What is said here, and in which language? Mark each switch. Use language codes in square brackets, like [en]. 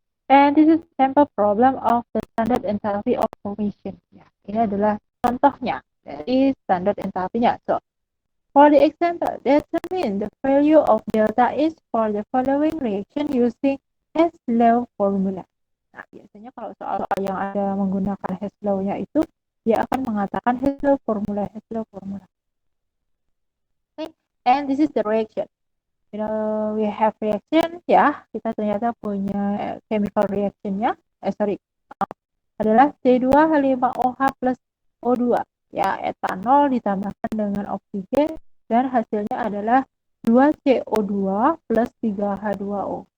[en] And this is sample problem of the standard enthalpy of formation. [id] Ya, ini adalah contohnya dari standard enthalpy-nya. [en] So, for the example, determine the value of delta H for the following reaction using Hess-Lowe formula. [id] Nah, biasanya kalau soal-soal yang ada menggunakan Hess-Lowe-nya itu, dia akan mengatakan Hess-Lowe formula. [en] Okay, and this is the reaction. We have reaction, [id] ya, kita ternyata punya chemical reactionnya, adalah C2H5OH plus O2, ya, etanol ditambahkan dengan oksigen, dan hasilnya adalah 2CO2 plus 3H2O.